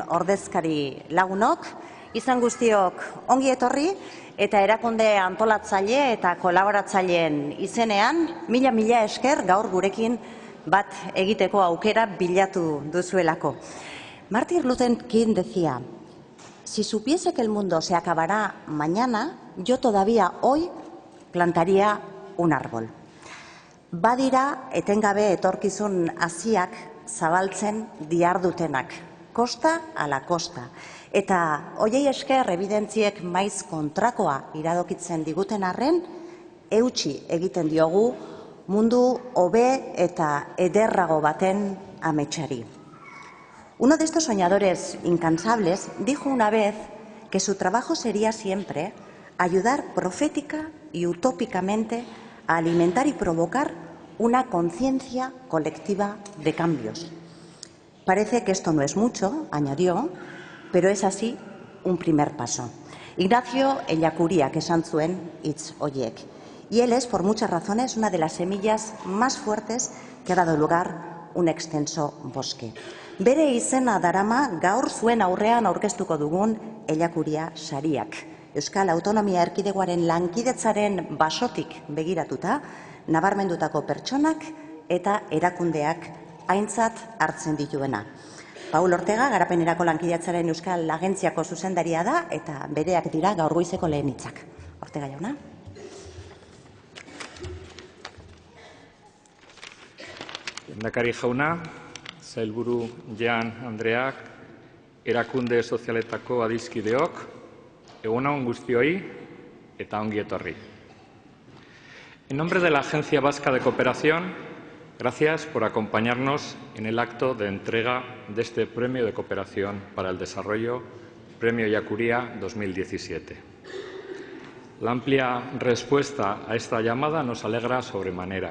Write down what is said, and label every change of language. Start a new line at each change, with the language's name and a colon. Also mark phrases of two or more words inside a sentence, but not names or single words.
Basque: ordezkari lagunok, izan guztiok ongi etorri eta erakunde antolatzaile eta kolaboratzaileen izenean, mila esker gaur gurekin bat egiteko aukera bilatu duzuelako.
Spanish: Martin Luther King decía: si supiese que el mundo se acabará mañana, yo todavía hoy plantaría un árbol.
Basque: Badira etengabe etorkizun hasiak zabaltzen dihardutenak, kosta ala kosta. Eta hoiei esker evidentziek maiz kontrakoa iradokitzen diguten arren, eutsi egiten diogu mundu hobe eta ederrago baten ametsari.
Spanish: Uno de estos soñadores incansables dijo una vez que su trabajo sería siempre ayudar profética y utópicamente a alimentar y provocar una conciencia colectiva de cambios. Parece que esto no es mucho, añadió, pero es así un primer paso.
Basque: Ignacio Ellacuría, que esan zuen hitz horiek.
Spanish: Y él es, por muchas razones, una de las semillas más fuertes que ha dado lugar un extenso bosque.
Basque: Bere izena darama gaur zuen aurrean aurkeztuko dugun Ellacuría sariak. Euskal Autonomia Erkidegoaren lankidetzaren basotik begiratuta, nabarmendutako pertsonak eta erakundeak aintzat hartzen dituena. Paul Ortega, Garapenerako Lankidetzaren Euskal Agentziako zuzendaria da eta bereak dira gaur goizeko lehen hitzak. Ortega jauna. Lehendakari jauna, sailburu Jan Andreak, erakunde sozialetako adiskideok, egun on guztioi eta ongi etorri.
Spanish: En nombre de la Agencia Vasca de Cooperación, gracias por acompañarnos en el acto de entrega de este Premio de Cooperación para el Desarrollo, Premio Ellacuría 2017. La amplia respuesta a esta llamada nos alegra sobremanera.